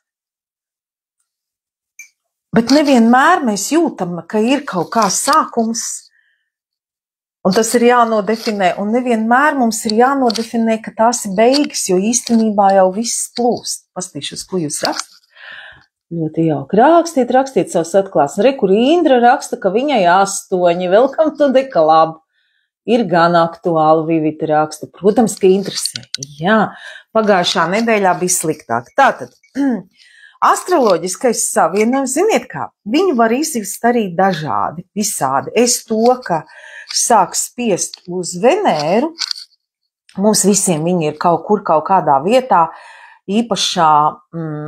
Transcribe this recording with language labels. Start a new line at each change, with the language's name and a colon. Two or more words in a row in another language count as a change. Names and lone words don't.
Latvian: Bet nevienmēr mēs jūtam, ka ir kaut kā sākums, un tas ir jānodefinē, un nevienmēr mums ir jānodefinē, ka tās ir beigas, jo īstenībā jau viss plūst. Pastīšos, ko jūs rakstat. Ļoti jauki. Rakstiet savus atklāsmes. Re, kur Indra raksta, ka viņai 8,
English: welcome to the club.
Latvian: Ir gan aktuāli, Vivita raksta. Protams, ka interesē. Jā, pagājušā nedēļā bija sliktāk. Tātad, astroloģiskais savienojums, ziniet kā, viņu var izjust arī dažādi, visādi. Es to, ka sāk spiest uz Venēru, mums visiem viņi ir kaut kur, kaut kādā